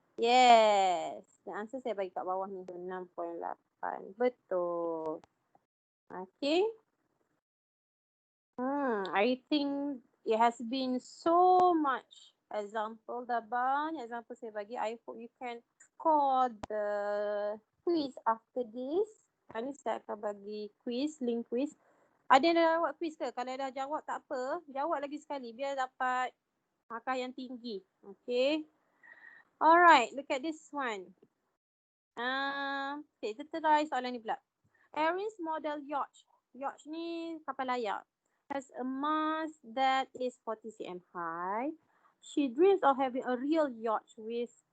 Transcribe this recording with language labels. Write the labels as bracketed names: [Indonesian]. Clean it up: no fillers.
[Malay] Yes. [English] The answer [Malay] saya bagi kat bawah ni 6.8. Betul. Okay. [English] I think it has been so much example [Malay] dah banyak example saya bagi. [English] I hope you can score the quiz after this. [Malay] Hari ni saya akan bagi quiz, link quiz. Ada yang dah jawab quiz ke? Kalau dah jawab tak apa, jawab lagi sekali biar dapat markah yang tinggi. [English] Okay. Alright, look at this one. Okay, [Malay] kita try soalan ni pula. [English] Erin's model yacht. Yacht [Malay] ni kapal layar. [English] Has a mast that is 40 cm high. She dreams of having a real yacht with